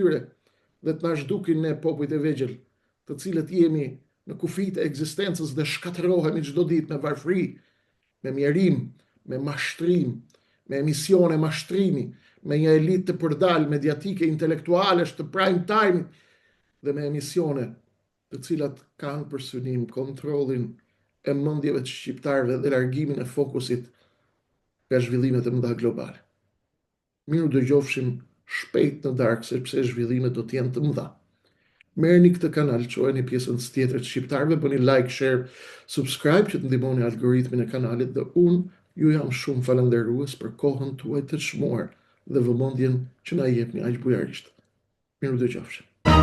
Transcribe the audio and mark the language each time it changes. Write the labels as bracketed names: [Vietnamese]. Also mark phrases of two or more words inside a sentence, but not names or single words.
[Albanian] tyre dhe të na zhdukin ne popujt e vegjël, të cilët jemi në kufit e ekzistencës dhe shkatërohemi çdo ditë me varfëri, me mjerim, me mashtrim, me emisione mashtrimi, me një elitë të përdal mediatike intelektualesh të [English] prime time [Albanian] dhe me emisione të cilat kanë për synim kontrollin e mendjeve të shqiptarëve dhe largimin e fokusit nga zhvillimet e mëdha globale. Miru dëgjofshim shpejt në darkë, sepse zhvillimet do të jenë të mëdha. Merrni këtë kanal, çojeni pjesën tjetër të shqiptarëve, bëni [English] like, share, subscribe [Albanian] që të ndihmoni algoritmin e kanalit dhe unë ju jam shumë falënderues për kohën tuaj të çmuar dhe vëmendjen që na jepni aq bujarisht. Miru dëgjofshim.